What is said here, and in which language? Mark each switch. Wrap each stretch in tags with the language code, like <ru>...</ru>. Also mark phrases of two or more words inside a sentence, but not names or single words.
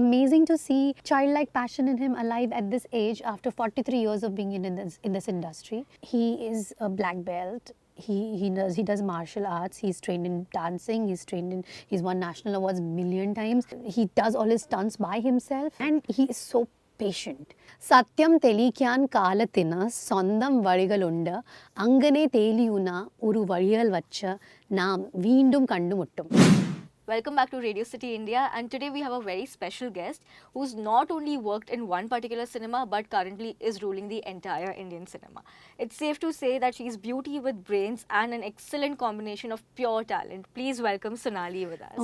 <en>amazing to see childlike passion in him alive at this age after 43 years of being in this industry. He is a black belt. He does martial arts. He's trained in dancing. He's won national awards a million times. He does all his stunts by himself, and he is so patient.</en> <ml>സത്യം തെളിയിക്കാൻ കാലത്തിന് സ്വന്തം വരികളുണ്ട് അങ്ങനെ തെളിയുന്ന ഒരു വരിയിൽ വെച്ച് നാം വീണ്ടും കണ്ടുമുട്ടും.</ml> <en>Welcome back to Radio City India, and today we have a very special guest who's not only worked in one particular cinema but currently is ruling the entire Indian cinema. It's safe to say that she's beauty with brains and an excellent combination of pure talent. Please welcome Sonalee with us.</en>